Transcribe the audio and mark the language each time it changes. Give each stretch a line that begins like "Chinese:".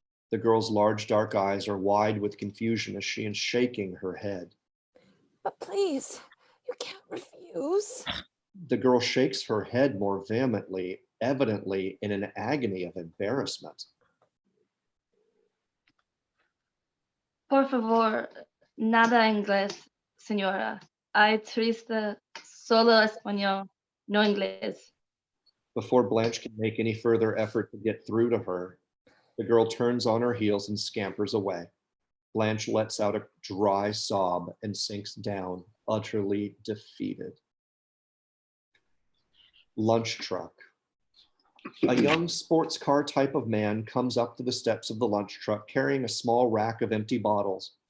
English: The girl's large dark eyes are wide with confusion as she is shaking her head. But please, You can't refuse. The girl shakes her head more vehemently, evidently in an agony of embarrassment.
Spanish: Por favor, nada inglés, señora. Ay, triste, solo español, no inglés.
English: Before Blanche can make any further effort to get through to her, the girl turns on her heels and scampers away. Blanche lets out a dry sob and sinks down, utterly defeated. Lunch truck. A young sports car type of man comes up to the steps of the lunch truck carrying a small rack of empty bottles.